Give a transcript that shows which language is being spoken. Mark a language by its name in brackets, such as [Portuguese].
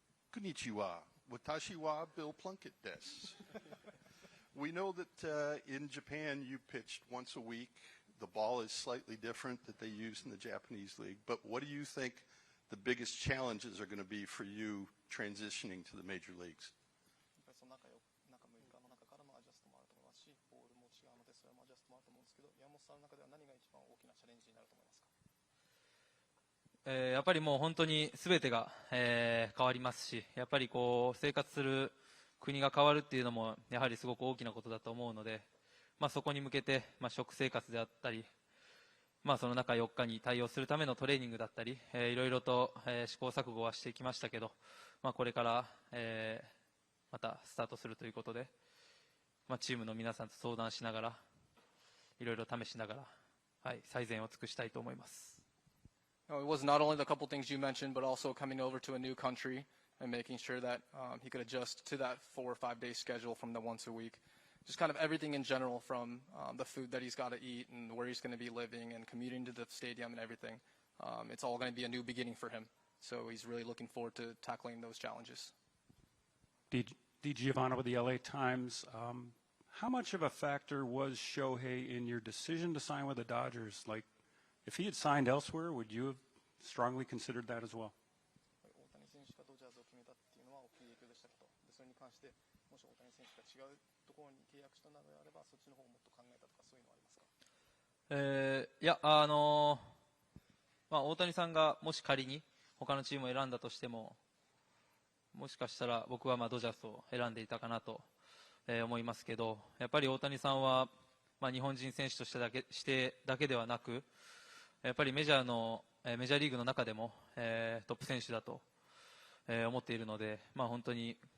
[Japanese] Konnichiwa. Watashi wa Bill Plunkett desu. [English] We know that in Japan you pitched once a week. The ball is slightly different that they use in the Japanese league. But what do you think the biggest challenges are going to be for you transitioning to the major leagues? [Japanese] その中6日の中からのアジャストもあると思いますし、ボールも違うのでそれもアジャストもあると思うんですけど、山本さんの中では何が一番大きなチャレンジになると思いますか？やっぱりもう本当に全てが、変わりますし、やっぱりこう生活する国が変わるっていうのもやはりすごく大きなことだと思うので、そこに向けて、食生活であったり、その中4日に対応するためのトレーニングだったり、いろいろと、試行錯誤はしてきましたけど、これから、またスタートするということで、チームの皆さんと相談しながら、いろいろ試しながら、最善を尽くしたいと思います。 [English] It was not only the couple things you mentioned, but also coming over to a new country and making sure that he could adjust to that 4 or 5 day schedule from the once a week. Just kind of everything in general, from the food that he's got to eat and where he's going to be living and commuting to the stadium and everything. It's all going to be a new beginning for him. So he's really looking forward to tackling those challenges. Giovanna with the LA Times. How much of a factor was Shohei in your decision to sign with the Dodgers? Like, if he had signed elsewhere, would you have strongly considered that as well? [Japanese] 大谷選手がドジャースを決めたっていうのは大きい影響でしたけど、それに関してもし大谷選手が違うところに契約したのであれば、そっちの方をもっと考えたとかそういうのはありますか？いや、大谷さんがもし仮に他のチームを選んだとしても、もしかしたら僕はドジャースを選んでいたかなと、思いますけど、やっぱり大谷さんは、日本人選手としてだけではなく、やっぱりメジャーリーグの中でも、トップ選手だと、思っているので、本当に、